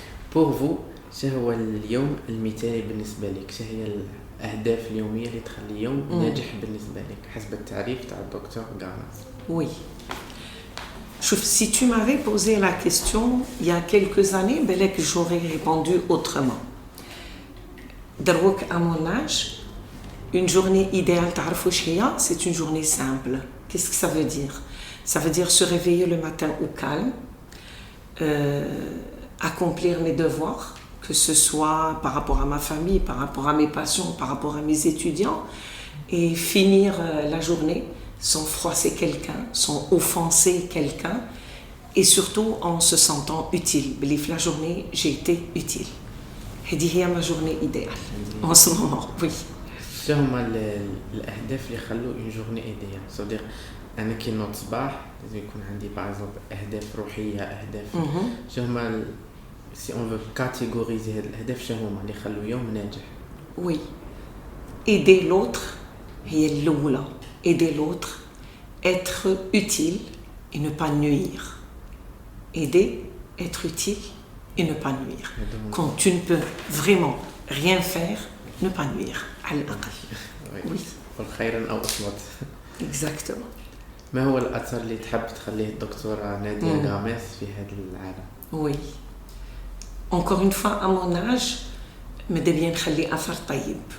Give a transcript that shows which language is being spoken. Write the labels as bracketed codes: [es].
[fr] Pour vous, [ar] شنو هو اليوم المثالي بالنسبة لك؟ شنو هي الأهداف اليومية اللي تخلي يوم ناجح بالنسبة لك حسب التعريف تاع الدكتور غاناس؟ [fr] Oui. Si tu m'avais posé la question il y a quelques années, j'aurais répondu autrement. À mon âge, une journée idéale, c'est une journée simple. Qu'est-ce que ça veut dire? Ça veut dire se réveiller le matin au calme, accomplir mes devoirs, que ce soit par rapport à ma famille, par rapport à mes passions, par rapport à mes étudiants, et finir la journée sans froisser quelqu'un, sans offenser quelqu'un, et surtout en se sentant utile. La journée, j'ai été utile. C'est ma journée idéale en ce moment, oui. [ar] شنو هما الأهداف اللي يخلوا [fr] une journée idéale؟ c'est-à-dire [ar] أنا كي نوض صباح لازم يكون عندي [fr] par exemple [ar] أهداف روحية أهداف شنو هما [fr] si on veut catégoriser [ar] هاد الأهداف شنو هما اللي يخلوا يوم ناجح؟ [fr] Oui. Aider l'autre [ar] هي الأولى. [fr] Aider l'autre, être utile et ne pas nuire. Aider, être utile et ne pas nuire. Quand tu ne peux vraiment rien faire, ne pas nuire. Oui. [ar] والخير أو أصمت. [fr] Exactement. [ar] ما هو الأثر اللي تحب تخليه الدكتورة نادية غامس في هذا العالم؟ [fr] Oui. Encore une fois, à mon âge, [ar] ماذا بيا نخلي أثر طيب.